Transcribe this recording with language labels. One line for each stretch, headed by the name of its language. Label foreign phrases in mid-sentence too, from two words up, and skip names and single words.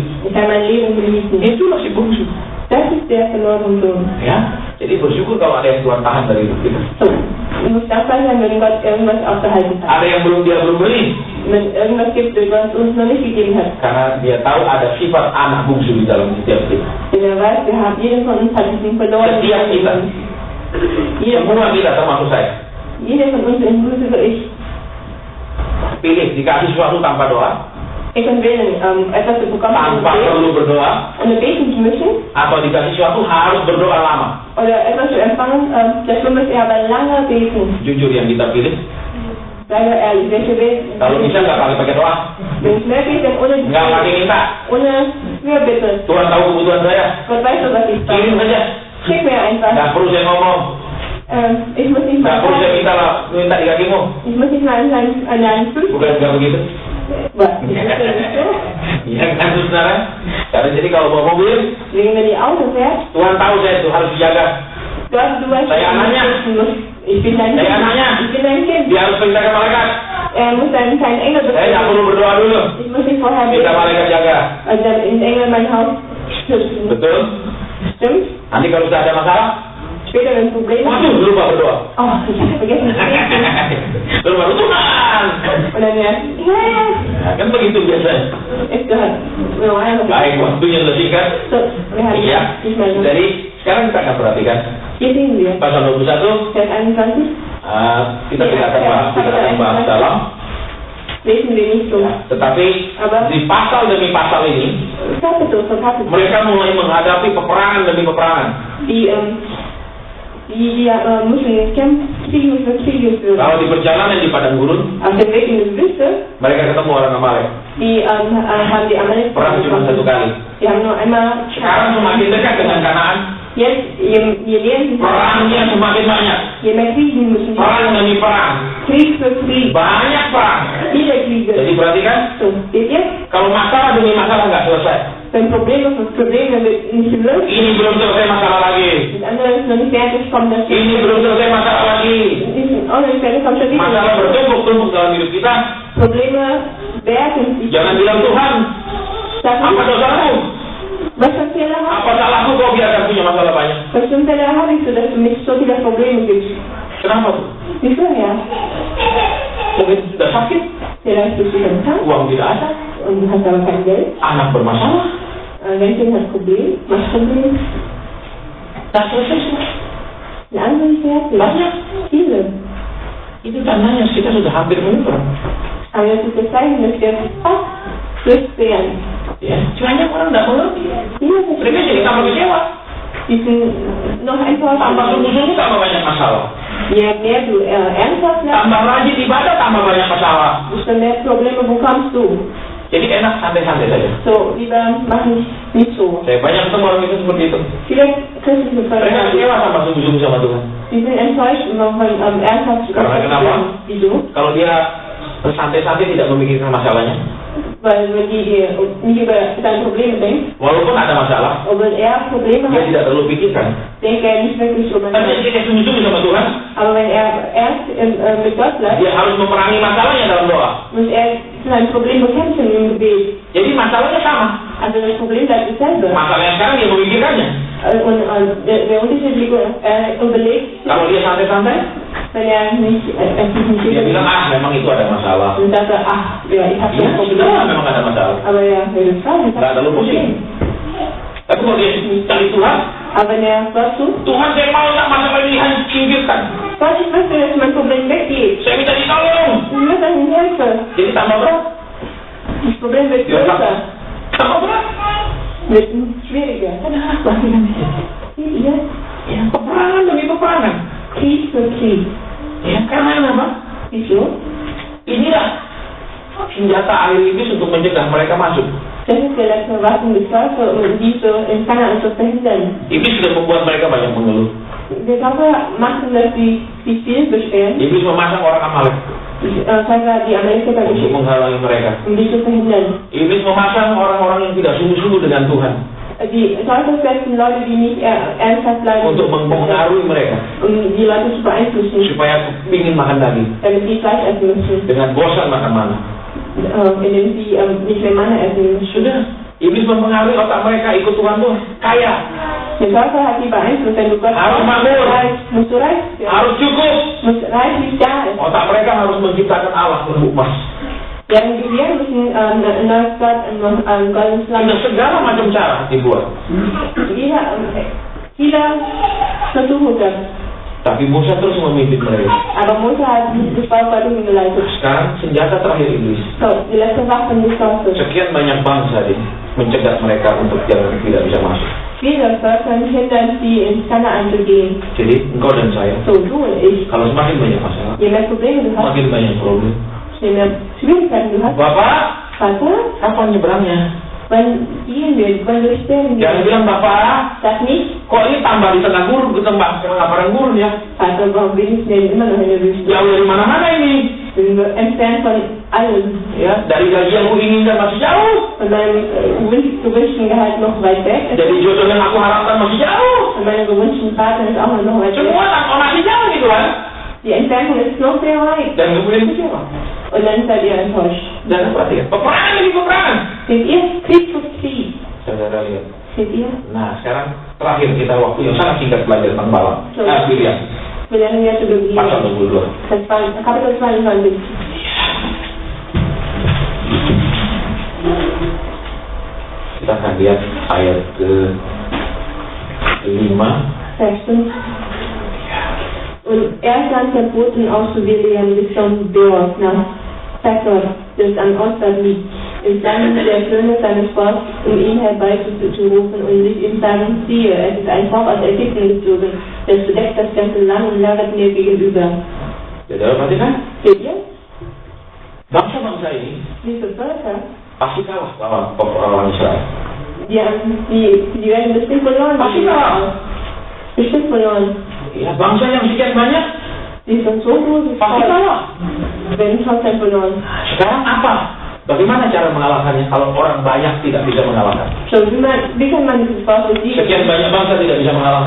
German: Ich kann mein Leben genießen.
Indonesian: Itulah si bungsu.
German: Das ist der verlorene Sohn.
Indonesian: Ya, jadi bersyukur kalau ada yang Tuhan tahan dari hidup kita.
German: So, du musst dankbar sein, wenn Gott irgendwas aufgehalten hat.
Indonesian: Ada yang dia belum beri.
German: Wenn irgendwas gibt, was uns noch nicht gegeben hat.
Indonesian: Karena dia tahu ada sifat anak bungsu di dalam setiap kita.
German: Denn er weiß, jeder von uns hat diesen verlorenen
Indonesian: Setiap kita. Semua kita termasuk saya.
German: Jeder von uns inklusive ich.
Indonesian: Pilih dikasih sesuatu tanpa doa,
German: Ich kann wählen, etwas zu bekommen
Indonesian: tanpa perlu berdoa,
German: ohne beten zu müssen,
Indonesian: atau dikasih sesuatu harus berdoa lama.
German: oder etwas zu empfangen, dafür muss er aber lange beten.
Indonesian: Jujur yang kita pilih.
German: Seien wir ehrlich, welche Weg?
Indonesian: Kalau bisa nggak pakai doa,
German: Wenn es mehr geht, dann
Indonesian: nggak pakai minta.
German: ohne Fürbitte.
Indonesian: Tuhan tahu kebutuhan saya.
German: Gott weiß doch, was ich
Indonesian: Kirim
German: brauche.
Indonesian: saja.
German: Schick mir einfach.
Indonesian: Nggak perlu saya ngomong.
German: Ich muss nicht
Indonesian: Nggak
German: mal
Indonesian: perlu saya minta di kakimu.
German: Ich muss nicht mal an deinen Füßen.
Indonesian: Bukan nggak begitu?
German: Was? Ist das denn nicht so?
Indonesian: Iya kan saudara? Karena jadi kalau bawa mobil,
German: Wegen wenn die Autos fährt,
Indonesian: Tuhan tahu saya itu harus dijaga.
German: du weißt,
Indonesian: Saya anaknya.
German: Ich bin dein
Indonesian: Saya
German: Kind.
Indonesian: anaknya.
German: Ich bin dein Kind.
Indonesian: Dia harus perintahkan malaikat.
German: Er muss deinen kleinen Engel
Indonesian: Saya nggak
German: befehlen.
Indonesian: perlu berdoa dulu.
German: Ich muss nicht vorher
Indonesian: Minta
German: beten.
Indonesian: malaikat jaga.
German: Also dann in Engel mein Haus schützen.
Indonesian: Betul?
German: Stimmt?
Indonesian: Nanti kalau sudah ada masalah,
German: Später wenn es Probleme
Indonesian: waduh lupa berdoa.
German: Oh, ich habe vergessen zu beten.
Indonesian: Terus baru Tuhan.
German: Und dann ja,
Indonesian: Nah, kan begitu biasanya.
German: ist gehört.
Indonesian: Baik, waktunya sudah singkat.
German: So, wir haben
Indonesian: Iya.
German: nicht mehr so.
Indonesian: Jadi sekarang kita akan perhatikan
German: Hier sehen wir.
Indonesian: pasal 21.
German: Vers 21.
Indonesian: Kita tidak akan bahas dalam.
German: lesen wir nicht so.
Indonesian: Tetapi di pasal demi pasal ini,
German: Kapitel für Kapitel.
Indonesian: mereka mulai menghadapi peperangan demi peperangan.
German: Die müssen Kriege für Kriege führen.
Indonesian: Kalau di perjalanan di padang gurun,
German: Auf dem Weg in die Wüste,
Indonesian: mereka ketemu orang Amalek.
German: die haben die Amalek
Indonesian: Perang cuma satu kali.
German: Die haben nur einmal.
Indonesian: Sekarang semakin dekat dengan Kanaan.
German: Jetzt, je näher sie
Indonesian: Perangnya semakin banyak.
German: je mehr Kriegen müssen die.
Indonesian: Perang demi perang.
German: Krieg für Krieg.
Indonesian: Banyak perang.
German: Viele Kriege.
Indonesian: Jadi perhatikan,
German: So, seht ihr?
Indonesian: kalau masalah demi masalah nggak selesai.
German: Wenn Probleme für Probleme nicht gelöst,
Indonesian: Ini belum selesai masalah lagi.
German: das andere ist noch nicht fertig, kommt das.
Indonesian: Ini belum selesai masalah lagi.
German: Ist auch noch nicht fertig, kommt schon wieder.
Indonesian: Masalah bertumpuk-tumpuk dalam hidup kita.
German: Probleme werden sich.
Indonesian: Jangan bilang Tuhan,
German: Sag
Indonesian: apa
German: nicht,
Indonesian: dosaku?
German: was für Fehler habe
Indonesian: Apa salahku kau biarkan punya masalah banyak?
German: ich? Was für Fehler habe ich, sodass du mich so viele Probleme gibst?
Indonesian: Kenapa tuh?
German: Wieso, ja?
Indonesian: Mungkin sudah sakit,
German: Vielleicht bist du dann krank
Indonesian: uang tidak ada,
German: und du hast aber kein Geld.
Indonesian: anak bermasalah.
German: Rentner hat Problem, Machtproblem.
Indonesian: Tak selesai semua.
German: Ein anderes Wert,
Indonesian: Banyak.
German: viele.
Indonesian: Itu tandanya kita sudah hampir menyeberang.
German: Aber das ist das Zeichen, dass wir fast durchqueren.
Indonesian: Ya, banyak orang tidak mengerti.
German: Viele
Indonesian: Mereka jadi tambah kecewa.
German: die sind noch einfach
Indonesian: Tambah sungguh-sungguh tambah banyak masalah.
German: je mehr du ernsthaft wirst,
Indonesian: Tambah rajin ibadah tambah banyak masalah.
German: desto mehr Probleme bekommst du.
Indonesian: Jadi enak santai-santai saja.
German: So, lieber mach nicht so.
Indonesian: Saya banyak ketemu orang itu seperti itu.
German: Viele christliche
Indonesian: Mereka
German: Völker,
Indonesian: kecewa sama sungguh-sungguh sama Tuhan.
German: die sind enttäuscht und ernsthaft
Indonesian: Karena kenapa?
German: Wieso?
Indonesian: Kalau dia santai-santai tidak memikirkan masalahnya,
German: Weil wenn die nicht über deine Probleme denkt,
Indonesian: walaupun ada masalah,
German: und wenn er Probleme
Indonesian: dia
German: hat,
Indonesian: tidak terlalu pikirkan.
German: denkt er nicht wirklich drüber
Indonesian: Tapi
German: nach.
Indonesian: ketika sungguh-sungguh sama Tuhan,
German: Aber wenn er erst mit Gott bleibt,
Indonesian: dia harus memerangi masalahnya dalam doa.
German: muss er sein Problem bekämpfen im Gebet.
Indonesian: Jadi masalahnya sama.
German: Also das Problem bleibt dasselbe.
Indonesian: Masalahnya sekarang dia memikirkannya.
German: Und der Unterschied liegt, er überlegt,
Indonesian: Kalau dia santai-santai,
German: wenn er sich nicht
Indonesian: dia bilang, memang itu ada masalah.
German: und sagt er, ach, ja, ich habe
Indonesian: Iya,
German: das Problem.
Indonesian: sudah memang ada masalah.
German: Aber er will fragen,
Indonesian: Nggak terlalu pusing. Tapi kalau dia cari Tuhan,
German: aber wenn er Gott sucht,
Indonesian: Tuhan saya mau tak masalah ini singkirkan.
German: Gott, ich möchte, dass mein Problem weggeht.
Indonesian: Saya minta ditolong.
German: Ich möchte, dass ich helfe.
Indonesian: Jadi tambah berat.
German: Das Problem wird Ja, größer,
Indonesian: Tambah berat.
German: wird schwieriger.
Indonesian: Kenapa?
German: Seht ihr?
Indonesian: Ya, peperangan demi peperangan.
German: Krieg für Krieg.
Indonesian: Ya, karena apa?
German: Wieso?
Indonesian: Inilah senjata akhir iblis untuk mencegah mereka masuk.
German: Das ist der letzte Waffen des Teufels, um diese in Kanaan zu verhindern.
Indonesian: Iblis sudah membuat mereka banyak mengeluh.
German: Der Teufel macht, dass sie sich viel beschweren.
Indonesian: Iblis memasang orang Amalek
German: Teufel die Amerikaner
Indonesian: untuk
German: geschickt,
Indonesian: menghalangi mereka.
German: um die zu verhindern.
Indonesian: Iblis memasang orang-orang yang tidak sungguh-sungguh dengan Tuhan
German: Die Teufel setzen Leute, die nicht ernsthaft bleiben,
Indonesian: untuk mempengaruhi mereka
German: um die Leute zu beeinflussen,
Indonesian: supaya ingin makan daging
German: damit sie Fleisch essen müssen,
Indonesian: dengan bosan makan mana.
German: indem sie nicht mehr Manna essen müssen.
Indonesian: Sudah, iblis mempengaruhi otak mereka ikut Tuhan tuh kaya,
German: Der Teufel hat die beeinflusst, wenn du Gott
Indonesian: harus makmur,
German: musst du reich werden,
Indonesian: harus cukup.
German: musst reichlich da ist.
Indonesian: Otak mereka harus menciptakan Allah bentuk emas.
German: Deren Gehirn müssen neues Gott ein goldenes Land.
Indonesian: Sudah segala macam cara dibuat.
German: Viele versuchen das.
Indonesian: Tapi Musa terus memimpin mereka.
German: Aber Mose hat das Volk dorthin geleitet.
Indonesian: Sekarang senjata terakhir iblis.
German: So, die letzte Waffe des Teufels.
Indonesian: Sekian banyak bangsa mencegah mereka untuk jangan tidak bisa masuk.
German: Viele Völker hindern sie, ins Kanaan zu gehen.
Indonesian: Jadi engkau dan saya,
German: So, du und ich.
Indonesian: kalau semakin banyak masalah,
German: Je mehr Probleme du hast,
Indonesian: semakin banyak problem.
German: je mehr Schwierigkeiten du hast,
Indonesian: Bapak,
German: Vater,
Indonesian: kapan nyebrangnya?
German: wann gehen wir, wann durchstellen
Indonesian: Jangan
German: wir?
Indonesian: bilang Bapak,
German: Sag nicht,
Indonesian: kok ini tambah di tengah gurun, ke tengah padang gurun ya?
German: Vater, warum bin ich denn immer noch in der Wüste?
Indonesian: Jauh dari mana-mana ini.
German: Wir sind entfernt von allem.
Indonesian: Ya, dari gaji yang ku inginkan masih jauh.
German: Von meinem gewünschten Gehalt noch weit weg.
Indonesian: Dari jodoh yang aku harapkan masih jauh.
German: Und meinem gewünschten Partner ist auch noch weit weg.
Indonesian: Semua masih jauh gitu kan?
German: Die Entfernung ist noch sehr weit.
Indonesian: Dan kemudian kecewa.
German: Und dann seid ihr enttäuscht.
Indonesian: Dan perhatikan, peperangan demi peperangan.
German: Seht ihr? Krieg für Krieg.
Indonesian: Saudara lihat.
German: Seht ihr?
Indonesian: Nah, sekarang terakhir kita waktu yang sangat singkat belajar tentang Balaam.
German: Biliam, Wir lernen jetzt über die
Indonesian: pasal 22.
German: Kapitel 22.
Indonesian: Kita akan lihat ayat ke-5.
German: Vers 5. Und er sandte Boten aus zu Biliam bis zum Beor nach Pethor, das an Ostern liegt, entstanden der Söhne seines Volkes, ihn herbeizurufen und sich ihm sagen, siehe, es ist ein Volk aus Ägypten gezogen, das bedeckt das ganze Land und lagert mir gegenüber.
Indonesian: Jadi perhatikan,
German: Seht ihr?
Indonesian: bangsa-bangsa ini
German: Diese Völker,
Indonesian: pasti kalah lawan orang Israel.
German: die werden bestimmt verloren.
Indonesian: Pasti kalah.
German: Bestimmt verloren.
Indonesian: Ya, bangsa yang sekian banyak
German: Die sind so groß,
Indonesian: pasti kalah.
German: werden trotzdem verloren.
Indonesian: Sekarang apa? Bagaimana cara mengalahkannya kalau orang banyak tidak bisa mengalahkan?
German: So, wie kann man dieses Volk besiegen?
Indonesian: Sekian banyak bangsa tidak bisa mengalahkan?